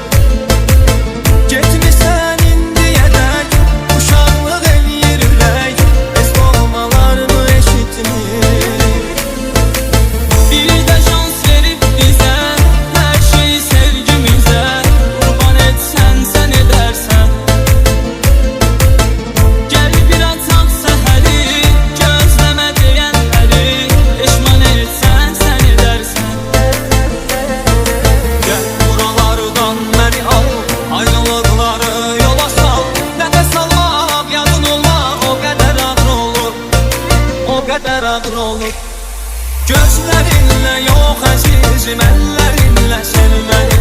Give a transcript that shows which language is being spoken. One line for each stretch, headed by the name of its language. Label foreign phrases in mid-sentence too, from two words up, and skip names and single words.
Azerbaijani: Getmisən indiyədək, uşaqlıq eləyir ürək, heç olmalarımı eşitmir.
Turkish: Bir de şans verip bize, her şeyi sevgimize kurban etsen sen edersen. Gel bir atak seheri, gözleme diyenleri, pişman etsen sen edersen.
Azerbaijani: Gəl buralardan məni al, ayrılıqları yola sal. Nəfəs almaq, yadın olmaq o qədər ağır olur, o qədər ağır olur. Gözlərinlə yox əzizim, əllərinlə sevməni.